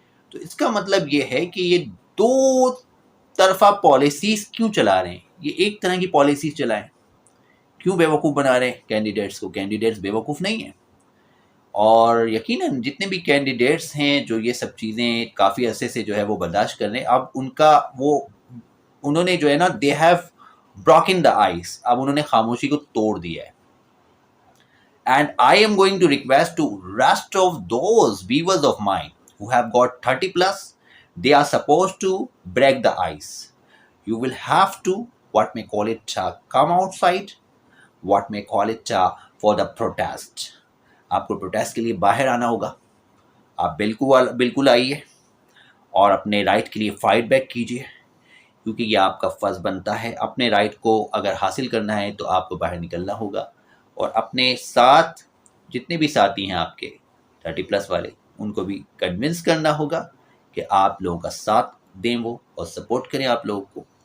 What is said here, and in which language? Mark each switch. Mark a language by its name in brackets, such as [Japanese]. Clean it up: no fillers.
[Urdu] تو اس کا مطلب یہ ہے کہ یہ دو طرفہ پالیسیز کیوں چلا رہے ہیں؟ یہ ایک طرح کی پالیسیز چلائیں، کیوں بیوقوف بنا رہے ہیں کینڈیڈیٹس کو؟ کینڈیڈیٹس بیوقوف نہیں ہیں. اور یقیناً جتنے بھی کینڈیڈیٹس ہیں جو یہ سب چیزیں کافی عرصے سے جو ہے وہ برداشت کر رہے ہیں، اب ان کا انہوں نے جو ہے نا [English] they have broken the ice، [Urdu] اب انہوں نے خاموشی کو توڑ دیا ہے. [English] And I am going to request to rest of those viewers of mine who have got 30+, they are supposed to break the ice. You will have to, what may call it, come outside, what may call it for the protest. [Urdu] آپ کو protest کے لیے باہر آنا ہوگا. آپ بالکل آئیے اور اپنے رائٹ کے لیے فائٹ بیک کیجیے، کیونکہ یہ آپ کا فرض بنتا ہے. اپنے رائٹ کو اگر حاصل کرنا ہے تو آپ کو باہر نکلنا ہوگا، اور اپنے ساتھ جتنے بھی ساتھی ہیں آپ کے 30+ والے، ان کو بھی کنونس کرنا ہوگا کہ آپ لوگوں کا ساتھ دیں وہ، اور سپورٹ کریں آپ لوگوں کو.